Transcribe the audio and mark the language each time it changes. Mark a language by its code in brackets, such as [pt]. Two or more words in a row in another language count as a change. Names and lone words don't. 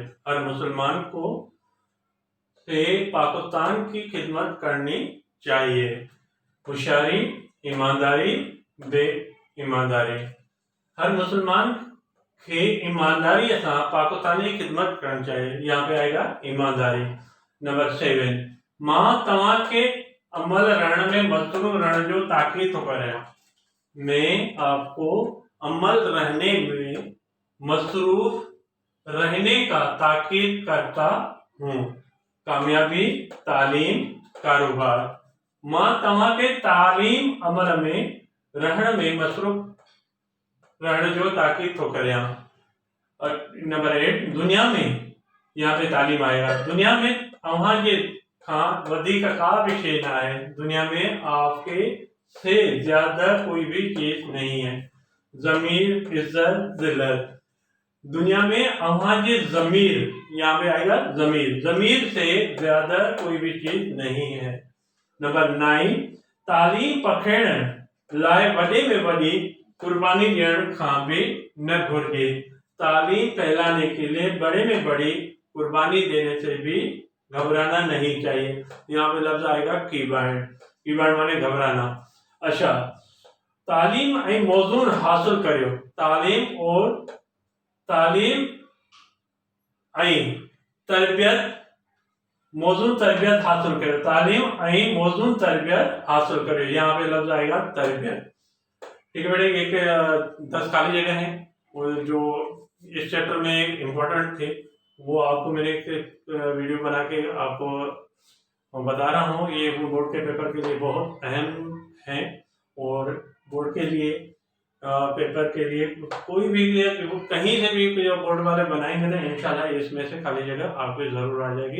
[ur] ہر مسلمان کو سے پاکستان کی خدمت کرنی چاہیے. ہوشیاری، ایمانداری، بے ایمانداری. ہر مسلمان کے ایمانداری سے پاکستان کی خدمت کرنی چاہیے. یہاں پے آئے گا ایمانداری. [sd] नंबर 7 मां तव्हां के अमल रहण में मसरूफ़ रहण जो ताक़ीद थो करियां। [ur] میں آپ کو عمل رہنے میں مصروف رہنے کا تاکید کرتا ہوں. कामयाबी, تعلیم، کاروبار. [sd] मां तव्हां के तालीम अमल में रहण में मसरूफ रहण जो ताकीद थो करियां। [ur] نمبر 8 دنیا میں، یہاں پے تعلیم آئے گا. [sd] दुनिया में अव्हां जे खां वधीक का भी शे ना है। [ur] دنیا میں آپ کے سے زیادہ کوئی بھی چیز نہیں ہے. ضمیر، عزت، ذلت. [sd] दुनिया में अव्हां जे जमीर, [ur] یہاں پے آئے گا ضمیر. ضمیر سے زیادہ کوئی بھی چیز نہیں ہے. [sd] नंबर 9 तालीम पखेड़ लाए वडे में वडी कुर्बानी ॾियण खां भी न घुर्जे। [ur] تعلیم پھیلانے کے لیے بڑے میں بڑی قربانی دینے سے بھی گھبرانا نہیں چاہیے. یہاں پے لفظ آئے گا کیبینڈ. کیبینڈ مانے گھبرانا. अच्छा, [sd] तालीम ऐं मौजून हासिल करियो। तालीम ऐं तरबियत, मौजून तरबियत हासिल करियो। तालीम ऐं मौजून तरबियत हासिल करियो। [ur] یہاں پے لفظ آئے گا تربیت۔ ٹھیک ہے بیٹے، ایک 10 خالی جگہ ہے اور جو اس چیپٹر میں امپورٹنٹ تھے وہ آپ کو میں نے ایک ویڈیو بنا کے آپ کو بتا رہا ہوں. یہ بورڈ کے پیپر کے لیے بہت اہم ہے اور بورڈ کے لیے پیپر کے لیے کوئی بھی کہیں سے بھی جو بورڈ والے بنائیں گے نا انشاءاللہ اس میں سے خالی جگہ آپ کو ضرور آ جائے گی.